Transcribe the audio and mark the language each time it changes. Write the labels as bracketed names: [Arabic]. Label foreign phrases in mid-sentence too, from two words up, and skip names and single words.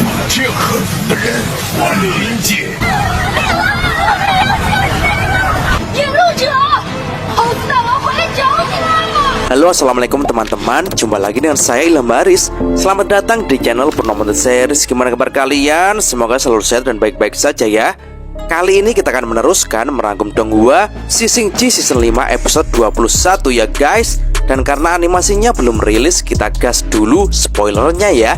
[Chinese] 这样狠毒的人，我理解。引路者，猴子大王回来找你了。 [Indonesian] Halo, assalamualaikum teman-teman. Jumpa lagi dengan saya Ilham Baris. Selamat datang di channel Purnomo The Series. Gimana kabar kalian? Semoga selalu sehat dan baik-baik saja ya. Kali ini kita akan meneruskan merangkum Donghua Shishing-ji season 5 episode 21 ya guys. Dan karena animasinya belum rilis, kita gas dulu spoilernya ya.